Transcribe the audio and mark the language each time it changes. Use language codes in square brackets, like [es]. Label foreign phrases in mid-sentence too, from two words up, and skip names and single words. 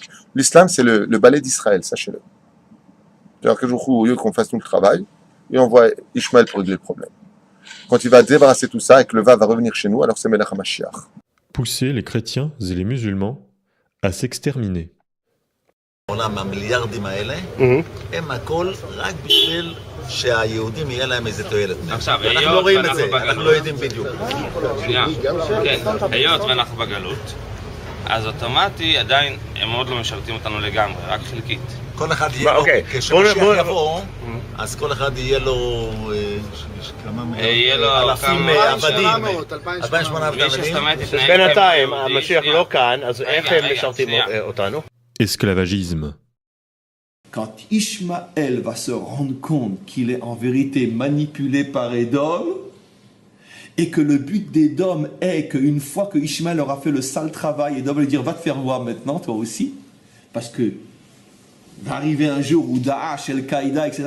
[fr] L'islam, c'est le balai d'Israël, sachez-le. C'est-à-dire qu'un jour, au lieu qu'on fasse tout le travail, il envoie Ishmaël pour régler le problème. Quand il va débarrasser tout ça et que le va revenir chez nous, alors c'est [he] מלך המשיח. [fr] Pousser les chrétiens et les musulmans à s'exterminer. [he] העולם, המיליארדים האלה, הם הכל רק בשביל שהיהודים יהיה להם איזה תועלת. עכשיו, אנחנו לא רואים את זה, אנחנו לא יודעים בדיוק. שנייה, כן, היות ואנחנו בגלות, אז אוטומטי עדיין הם עוד לא משרתים אותנו לגמרי, רק חלקית. כל אחד יהיה לו, כשמשיח יבוא, אז כל אחד יהיה לו אלפים עבדים, 2,800 עבדים. בינתיים, המשיח לא כאן, אז איך הם משרתים אותנו? [fr] Esclavagisme. Quand Ishmaël va se rendre compte qu'il est en vérité manipulé par Édom, et que le but d'Édom est qu'une fois que Ishmaël aura fait le sale travail, Édom va lui dire va te faire voir maintenant, toi aussi, parce que va arriver un jour où Daesh, Al-Qaïda, etc.